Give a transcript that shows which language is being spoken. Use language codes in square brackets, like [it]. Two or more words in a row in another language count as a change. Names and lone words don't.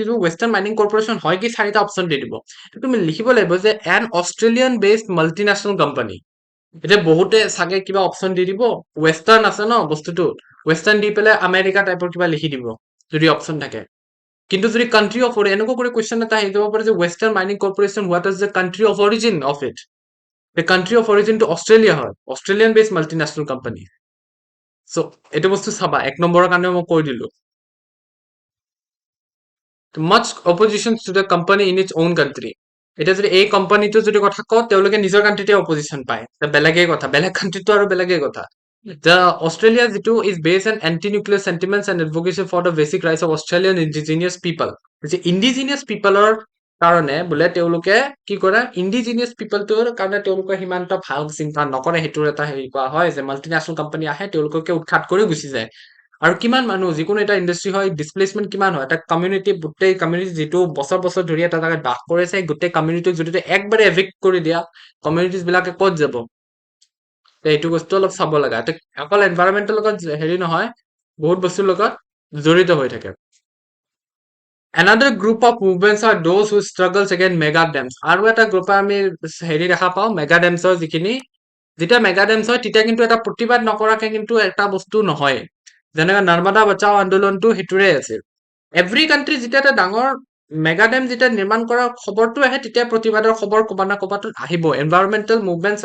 [as] দিব ৱেষ্টাৰ্ণ মাইনিং কৰ্পৰেশ্যন হয় কি চাৰিটা অপশ্যন দি দিব তুমি লিখিব লাগিব যে [en] an Australian based multinational company [as] এতিয়া বহুতে চাগে কিবা অপশ্যন দি দিব ৱেষ্টাৰ্ণ আছে ন বস্তুটো ৱেষ্টাৰ্ণ দি পেলাই আমেৰিকা টাইপৰ কিবা লিখি দিব যদি অপশ্যন থাকে কিন্তু যদি [en] country of [as] এনেকুৱা কৰি কুৱেশ্যন এটা আহি যাব পাৰে যে ৱেষ্টাৰ্ণ মাইনিং কৰ্পৰেশ্যন [en] what is the country of origin of it the country of origin [as] অষ্ট্ৰেলিয়া হয় [en] Australian based multinational company [as] চ' এইটো বস্তু চাবা এক নম্বৰৰ কাৰণে মই কৈ দিলো [en] much opposition to the company in its own country [as] এতিয়া যদি এই কোম্পানীটো যদি কথা কওঁ তেওঁলোকে নিজৰ কাণ্ট্ৰিতে অপজিশ্যন পায় বেলেগে কথা বেলেগ কাণ্ট্ৰিটো আৰু বেলেগে কথা The Australia যিটো [en] is based on anti-nuclear sentiments and advocacy for the basic rights of Australian indigenous people [as] যে [en] indigenous people [as] ৰ কাৰণে বোলে তেওঁলোকে কি কৰে [en] indigenous people [as] টোৰ কাৰণে তেওঁলোকে সিমান এটা ভাল চিন্তা নকৰে সেইটোৰ এটা হেৰি কোৱা হয় যে [en] multinational company [as] আহে তেওঁলোকে উৎখাত কৰি গুচি যায় আৰু কিমান মানুহ যিকোনো এটা ইণ্ডাষ্ট্ৰী হয় ডিছপ্লেচমেণ্ট কিমান হয় এটা কমিউনিটি গোটেই কমিউনিটি যিটো বছৰ বছৰ ধৰি এটা জেগাত বাস কৰিছে গোটেই কমিউনিটিক যদি একবাৰে এভিক্ট কৰি দিয়া কমিউনিটিজ বিলাকে ক'ত যাব এইটো বস্তু অলপ চাব লগা অকল এনভাইৰনমেন্টৰ লগত হেৰি নহয় বহুত বস্তুৰ লগত জড়িত হৈ থাকে [en] Another group of movements are those who struggles against mega dams [as] আৰু এটা গ্ৰুপে আমি হেৰি দেখা পাওঁ [en] mega dams [as] যিখিনি যেতিয়া [en] mega dams [as] হয় তেতিয়া কিন্তু এটা প্ৰতিবাদ নকৰাকে কিন্তু এটা বস্তু নহয় যেনেকৈ নৰ্মদা বচাও আন্দোলনটো সেইটোৰে আছিল [en] every country [as] যেতিয়া এটা ডাঙৰ মেগা ডেম যেতিয়া নিৰ্মাণ কৰাৰ খবৰটো আহে তেতিয়া প্ৰতিবাদৰ খবৰ ক'ৰবাত না ক'ৰবাত আহিব [en] environmental movements